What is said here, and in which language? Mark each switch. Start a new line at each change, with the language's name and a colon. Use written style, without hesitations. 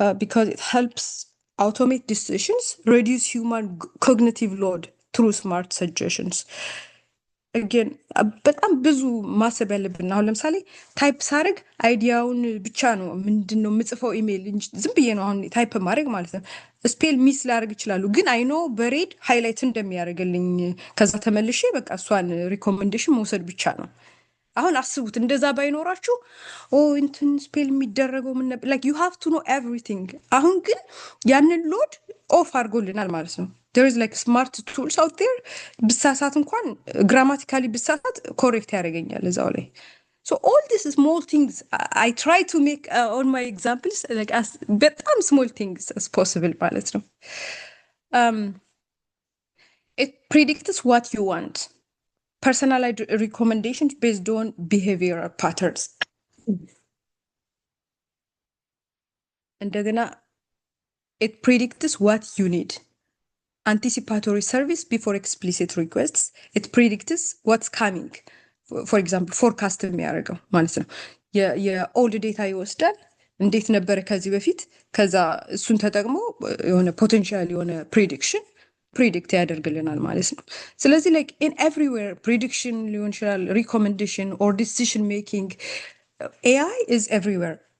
English: Because it helps automate decisions, reduce human cognitive load through smart suggestions.
Amharic: Again, በጣም ብዙ ማሰብ ያለብን አሁን ለምሳሌ ታይፕ ሳደርግ አይዲያውን ብቻ ነው ምንድን ነው የምጽፈው ኢሜይል እንጂ ዝም ብዬ ነው አሁን ታይፕ ማድረግ ማለት ነው። ስፔል ሚስ ላደርግ ይችላሉ፣ ግን አይኖ በሬድ ሃይላይት እንደሚያደርግልኝ ከዛ ተመልሼ በቃ እሷን ሪኮሜንዴሽን መውሰድ ብቻ ነው። አሁን አስቡት እንደዛ ባይኖራችሁ እንትን ስፔል የሚደረገው ምን ነበር
English: ላይክ ዩ ሃቭ ቱ ኖ ኤቭሪቲንግ።
Amharic: አሁን ግን ያንን ሎድ ኦፍ አድርጎልናል ማለት ነው።
English: there is like smart tools out there
Amharic: ብሳሳት እንኳን ግራማቲካሊ ብሳሳት ኮሬክት ያደርገኛል እዛው ላይ።
English: so all these small things I try to make on my examples like as በጣም small things as possible ማለት ነው። it predicts what you want, personalized recommendations based on behavioral patterns.
Amharic: እንደገና
English: it predicts what you need, anticipatory service before explicit requests. It predicts what's coming.
Amharic: For example, forecast የሚያደርገው ማለት ነው። የኦልድ ዴታ ይወስዳል እንዴት ነበረ ከዚህ በፊት፣ ከዛ እሱን ተጠቅሞ የሆነ ፖቴንሻል የሆነ ፕሪዲክሽን ፕሪዲክት ያደርግልናል ማለት ነው። ስለዚህ ላይክ ኢን ኤቭሪዌር ፕሪዲክሽን ሊሆን ይችላል፣ ሪኮሜንዴሽን ኦር ዲሲሽን ሜኪንግ
English: ኤአይ ኢዝ ኤቭሪዌር።